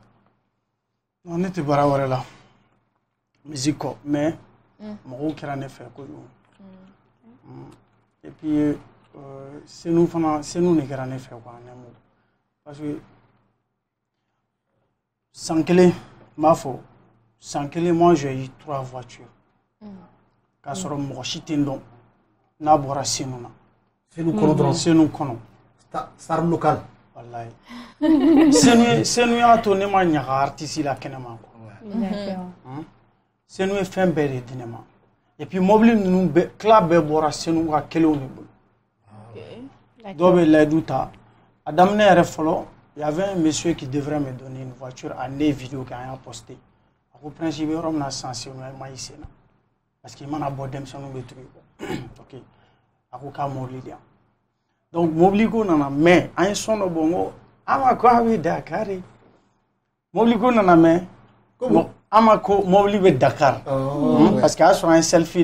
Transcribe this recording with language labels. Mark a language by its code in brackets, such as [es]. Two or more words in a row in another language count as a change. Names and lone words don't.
[bm] non ne tɛ baara wɛrɛ la musique kɔ mais mɔgɔw kɛra ne fɛ kojugu [fr] et puis [bm] senu de kɛra ne fɛ quoi ne mo [fr] parce que [bm] san kelen n b'a fɔ san kelen [fr] moi j'ai eu 3 voitures [bm] k'a sɔrɔ mɔgɔ si tɛ n dɔn n'a bɔra senu na senu kɔnɔ dɔrɔn senu kɔnɔ [fr] star local [bm] wallahi senu y'a to ne ma ɲaga artiste la kɛnɛma quoi senu ye fɛn bɛɛ de di ne ma [fr] et puis [bm] mobile ninnu bɛɛ tila bɛɛ bɔra senu ka kelenw de bolo dɔw bɛ layidu ta a daminɛ yɛrɛ fɔlɔ [fr] il y avait un monsieur qui devrait me donner une voiture [bm] a ne vidéo kɛ an y'a posté a ko prince i bɛ yɔrɔ min na sisan senu i ma i sen na [fr] parce que [bm] i mana bɔ denmisɛnninw bɛ tugu i kɔ ok a ko k'a mobili di yan donc mobili ko nana mɛn an ye son dɔ bɔ n ko an ma ko a bɛ Dakar mobili ko nana mɛn an ma ko mobili bɛ Dakar [fr] parce que [bm] a y'a sɔrɔ an ye selfie